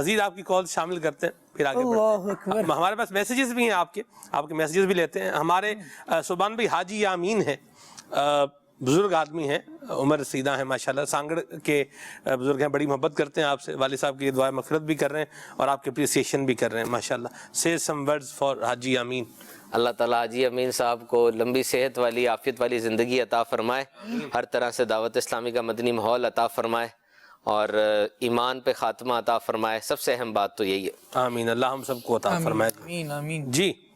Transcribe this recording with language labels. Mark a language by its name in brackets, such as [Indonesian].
[Urdu] مزید آپ کی کال شامل کرتے ہیں پھر آگے بڑھتے ہیں. ہمارے پاس میسیجز بھی ہیں, آپ کے میسیجز بھی لیتے ہیں. ہمارے سبحان بھائی حاجی یامین ہیں, بزرگ آدمی ہیں, عمر رسیدہ ہیں ماشاءاللہ, سانگڑ کے بزرگ ہیں, بڑی محبت کرتے ہیں آپ سے, والد صاحب کی دعائیں مغفرت بھی کر رہے ہیں اور آپ کے اپریسیشن بھی کر رہے ہیں ماشاءاللہ. [English] say some words for Haji Yamin. [Urdu] اللہ تعالیٰ حاجی امین صاحب کو لمبی صحت والی عافیت والی زندگی عطا فرمائے, ہر طرح سے دعوت اسلامی کا مدنی ماحول عطا فرمائے اور ایمان پہ خاتمہ عطا فرمائے. سب سے اہم بات تو یہی ہے. آمین, اللہ ہم سب کو عطا فرمائے. آمین آمین. جی